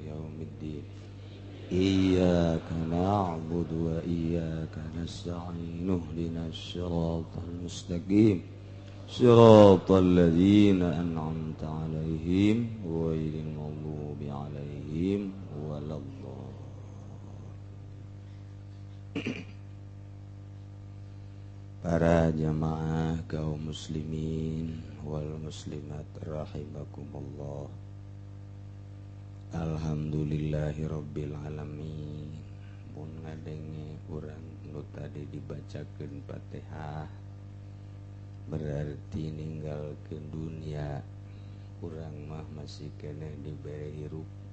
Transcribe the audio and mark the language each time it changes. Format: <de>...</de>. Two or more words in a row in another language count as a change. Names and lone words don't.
<ar>يوم الدين إياك نعبد وإياك نستعين اهدنا الصراط المستقيم صراط الذين أنعمت عليهم غير المغضوب عليهم ولا الضالين</ar> <su>Para jamaah</su> <ar>قوم المسلمين والمسلمات رحمكم الله الحمد لله رب العالمين</ar> <su>mun ngadenge urang nu tadi dibacakeun Fatihah berarti ninggalkeun dunia urang mah masih keneh dibere hirup</su>